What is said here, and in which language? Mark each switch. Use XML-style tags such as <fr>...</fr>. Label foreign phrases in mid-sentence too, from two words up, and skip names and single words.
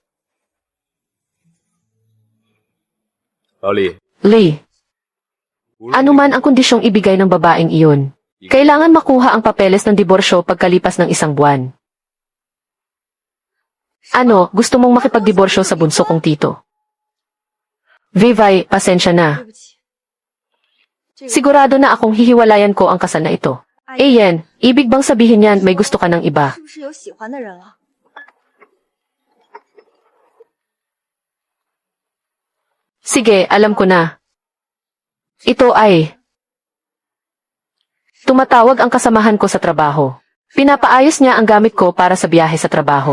<tl>Lee, ano man ang kondisyong ibigay ng babaeng iyon, kailangan makuha ang papeles ng diborsyo pagkalipas ng 1 buwan. Ano, gusto mong makipagdiborsyo sa bunso kong tito? Vivay, pasensya na.</tl> <zh>对不起，</zh> <tl>Sigurado na akong hihiwalayan ko ang kasal na ito. Ayan, ibig bang sabihin yan may gusto ka ng iba?</tl> <zh>是不是有喜欢的人了？</zh> <tl>Sige, alam ko na. Ito ay... Tumatawag ang kasamahan ko sa trabaho. Pinapaayos niya ang gamit ko para sa biyahe sa trabaho.</tl>